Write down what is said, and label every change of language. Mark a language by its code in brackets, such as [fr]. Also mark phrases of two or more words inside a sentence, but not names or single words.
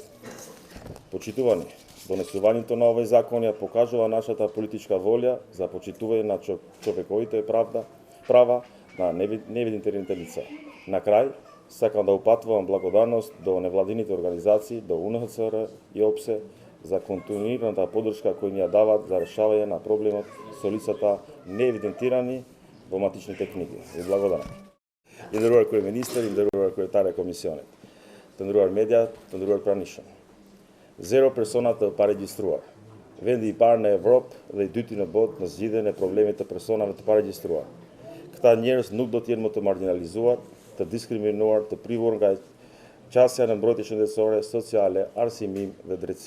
[mk] Почитувани, донесувањето на овој закон ја покажува нашата политичка волја за почитување на човековите права на неевидентираните лица. На крај, сакам да упатувам благодарност до невладините организации, до УНХЦР и ОПСЕ за континуираната поддршка кој ни ја дават за решавање на проблемот со лицата неевидентирани во матичните книги. И благодарам. [sq] Inderruar minister, inderruar kryetare e komisionit, të nderuar media, të nderuar pranishëm. 0 persona të paregjistruar. Vendi i parë në Evropë dhe i dyti në botë në zgjidhjen e problemit të personave të paregjistruar. Këta njerëz nuk do të jenë më të marginalizuar, të diskriminuar, të privur nga qasja në mbrojtje shëndetësore, sociale, arsimim dhe drejtësi.